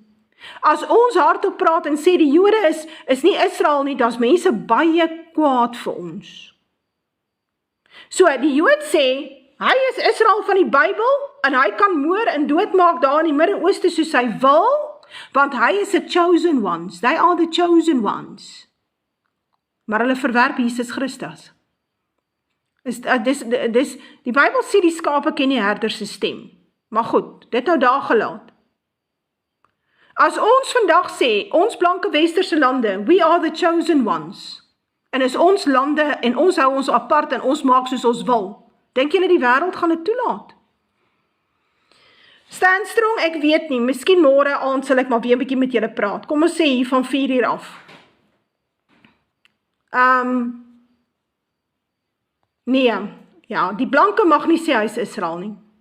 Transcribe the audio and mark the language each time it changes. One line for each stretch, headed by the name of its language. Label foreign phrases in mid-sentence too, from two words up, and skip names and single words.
Afrikaans: As ons hardop praat en sê die Jode is nie Israel nie, dan is mense baie kwaad vir ons. So, die Jood sê, hy is Israel van die Bybel, en hy kan moor en doodmaak daar in die Midde-Ooste soos hy wil, want hy is
English: the chosen ones, they are the chosen ones.
Afrikaans: Maar hulle verwerp Jesus Christus. Die Bybel sê die skape ken die herder se stem. Maar goed, dit nou daar gelaat. As ons vandag sê, ons blanke westerse lande,
English: we are the chosen ones,
Afrikaans: en is ons lande, en ons hou ons apart, en ons maak soos ons wil, dink julle die wêreld gaan dit toelaat?
English: Stand strong,
Afrikaans: ek weet nie, miskien môre aand sal ek maar weer 'n bietjie met julle praat. Kom ons sê hier van 4 uur af. Nee, ja, die blanke mag nie sê hy is Israel nie.